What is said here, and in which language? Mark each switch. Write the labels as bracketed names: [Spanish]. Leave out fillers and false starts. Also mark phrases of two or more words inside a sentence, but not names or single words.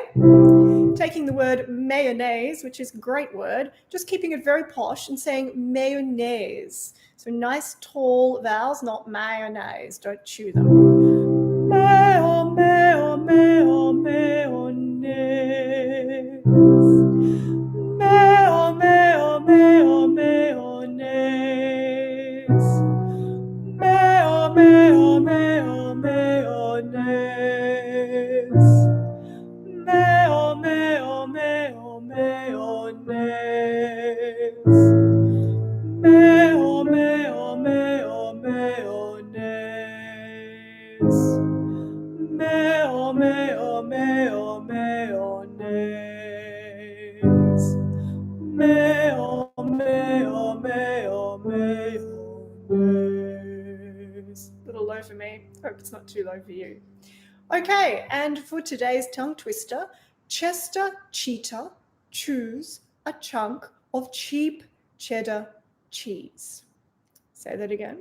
[English] Taking the word mayonnaise, which is a great word, just keeping it very posh and saying mayonnaise. So nice tall vowels, not mayonnaise. Don't chew them. Mayo, mayo, mayo, mayonnaise. Mayo, mayo, mayo, mayonnaise. Mayo, mayo, mayo, mayonnaise. Mayo, mayo, mayo, mayonnaise. Mayo, mayo, mayo, mayonnaise. Mayo, mayo, mayo, mayonnaise. Mayo, mayo, mayo, mayonnaise. A little low for me. Hope it's not too low for you. Okay, and for today's tongue twister, Chester Cheetah chews a chunk of cheap cheddar cheese. Say that again.